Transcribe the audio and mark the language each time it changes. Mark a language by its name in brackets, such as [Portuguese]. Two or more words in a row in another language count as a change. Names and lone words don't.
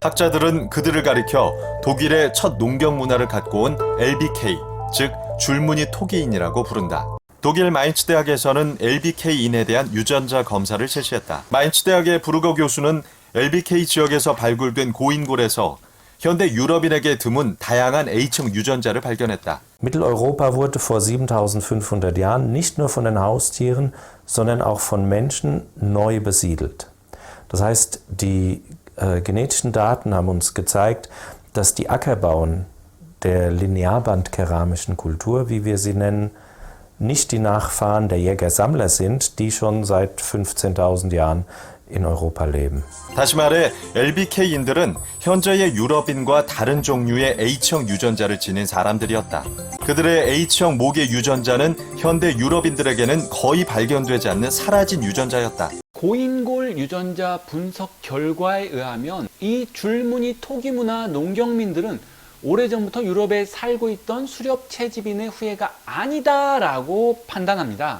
[Korean] 학자들은 그들을 가리켜 독일의 첫 농경 문화를 갖고 온 LBK, 즉 줄무늬 토기인이라고 부른다. 독일 마인츠 대학에서는 LBK인에 대한 유전자 검사를 실시했다. 마인츠 대학의 부르거 교수는 LBK 지역에서 발굴된 고인골에서 현대 유럽인에게 드문 다양한 A층 유전자를 발견했다. [German] Mitteleuropa wurde vor 7500 Jahren nicht nur von den Haustieren, sondern auch von Menschen neu besiedelt. Das heißt, die genetischen Daten haben uns gezeigt, dass die Ackerbauern der linearbandkeramischen Kultur, wie wir sie nennen, nicht die Nachfahren der Jäger-Sammler sind, die schon seit 15.000 Jahren in Europa leben. [Korean] 다시 말해 LBK인들은 현재의 유럽인과 다른 종류의 H형 유전자를 지닌 사람들이었다. 그들의 H형 모계 유전자는 현대 유럽인들에게는 거의 발견되지 않는 사라진 유전자였다. 고인골 유전자 분석 결과에 의하면 이 줄무늬 토기문화 농경민들은 오래전부터 유럽에 살고 있던 수렵 채집인의 후예가 아니다라고 판단합니다.